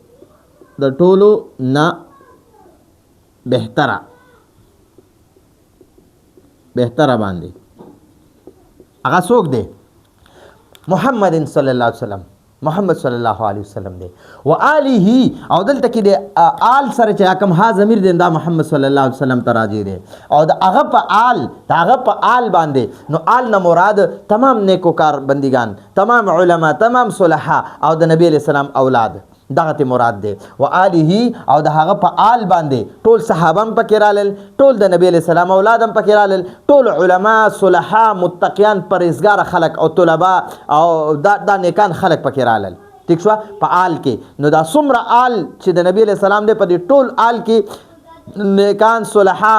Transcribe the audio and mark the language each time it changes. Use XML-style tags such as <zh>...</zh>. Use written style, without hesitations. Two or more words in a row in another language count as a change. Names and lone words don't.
<ps>بهتره باندې هغه څوک دی محمد</ps> <ar>صلی الله علیه وسلم</ar> <ps>محمد</ps> <ar>صلی الله علیه وسلم</ar> <ps>دی</ps> <ar>و آله</ar> <ps>او دلته کې د آل سره چې کوم ها ضمیر دی دا محمد</ps> <ar>صلی الله علیه وسلم</ar> <ps>ته راځي دی او د هغه په آل باندې نو آل نه مراد تمام نیکوکار بندگان تمام علما تمام صلحا او د نبی</ps> <ar>علیہ السلام</ar> <ps>اولاد دغه ته مراد دی</ps> <ar>و آله</ar> <ps>او د هغه په آل باندې ټول صحابه هم پکې رالل ټول د نبی</ps> <ar>علیہ السلام</ar> <ps>اولاد هم پکې رالل ټول علما صلحا متقیان پرهیزګار خلق او طلبا او دا نیکان خلق پکې رالل ٹھیک شو په آل کې نو دا څومره آل چې د نبی</ps> <ar>علیہ السلام</ar> <ps>دی په دې ټول آل کې نیکان صلحا</ps>